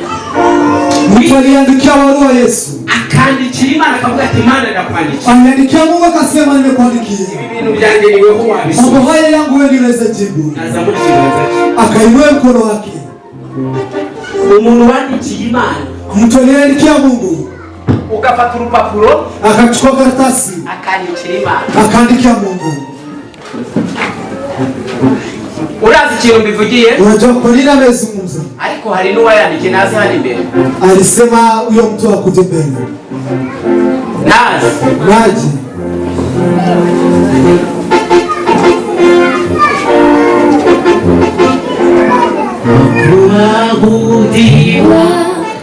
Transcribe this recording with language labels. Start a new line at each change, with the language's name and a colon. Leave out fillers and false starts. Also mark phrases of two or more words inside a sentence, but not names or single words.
Swahili: Mtu aliandikia barua Yesu.
Kinyarwanda: Akandikira Imana akavuga ati Imana ndakwandikiye.
Swahili: Aliandikia Mungu akasema nimekuandikia.
Kinyarwanda: Ibintu byanjye ni wewe wabisoma.
Swahili: Mambo haya yangu wewe unaweza jibu.
Kinyarwanda: Nazamuri kibanza cye.
Swahili: Akainua mkono wake.
Kinyarwanda: Umuntu wandikiye Imana.
Swahili: Mtu aliandikia Mungu.
Kinyarwanda: Ugafata urupapuro.
Swahili: Akachukua karatasi.
Kinyarwanda: Akandikira Imana.
Swahili: Akaandikia Mungu.
Kinyarwanda: Urazi ikintu mbivugiye?
Swahili: Unajua kwa nini amezungumza?
Kinyarwanda: Ariko hari n'uwayandikiye nazi hano imbere.
Swahili: Alisema huyo mtu akuje mbele. Nazi. Naji. Kuabudiwa